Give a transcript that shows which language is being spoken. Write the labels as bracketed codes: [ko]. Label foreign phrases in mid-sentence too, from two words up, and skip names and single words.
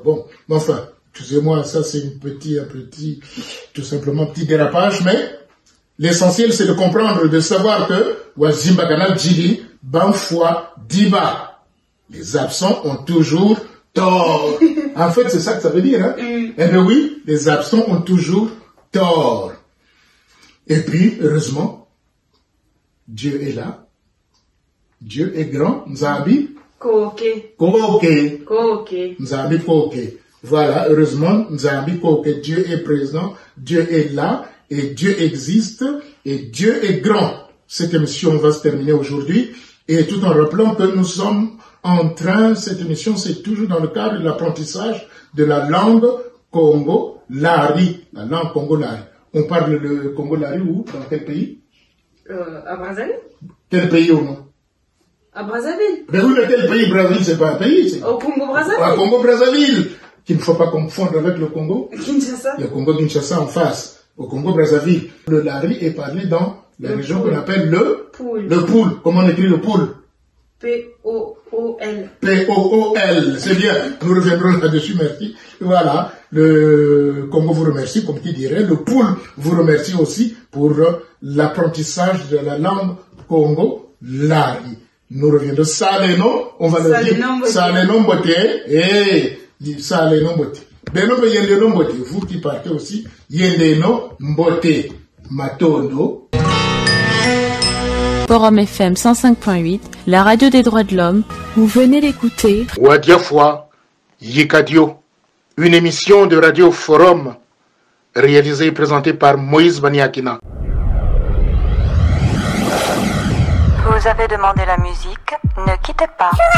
[fr] Bon, mais enfin, excusez-moi, ça c'est tout simplement petit dérapage, mais l'essentiel c'est de comprendre, de savoir que [ldi] Wazimbakana Djili, Banfoi Diba, [fr] les absents ont toujours tort. En fait, c'est ça que ça veut dire, hein? Eh bien oui, les absents ont toujours tort. Et puis, heureusement, Dieu est là. Dieu est grand. [ldi] Nzambi. Koke. Nzambi Koke. [fr] Voilà, heureusement, [ldi] Nzambi Koke. [fr] Dieu est présent, Dieu est là, et Dieu existe, et Dieu est grand. Cette émission va se terminer aujourd'hui, et tout en rappelant que nous sommes en train, cette émission, c'est toujours dans le cadre de l'apprentissage de la langue Congo-Lari. La langue Congo-Lari. On parle le Congo-Lari où? Dans quel pays? À Brazzaville. Quel pays ou non? À Brazzaville. Mais oui, mais quel pays? Brazzaville, c'est pas un pays. Au Congo-Brazzaville. Au Congo-Brazzaville. Qu'il ne faut pas confondre avec le Congo. Kinshasa. Le Congo-Kinshasa en face. Au Congo-Brazzaville. Le Lari est parlé dans la région qu'on appelle le Poul. Le Poul. Comment on écrit le Poul? P-O-O-L. P-O-O-L. C'est bien. Nous reviendrons là-dessus, merci. Voilà. Le Congo vous remercie, comme qui dirait. Le Poul vous remercie aussi pour l'apprentissage de la langue Congo-Lari. Nous reviendrons. Saleno, on va le dire. [ldi] Saleno Mbote. Saleno Mbote. Beno Yendeno Mbote. [fr] Vous qui partez aussi. [ldi] Yendeno Mbote. Matondo. [fr] Forum FM 105.8, la radio des droits de l'homme. Vous venez d'écouter Wadiafwa Yikadio, une émission de Radio Forum réalisée et présentée par Moïse Baniakina. Vous avez demandé la musique, ne quittez pas.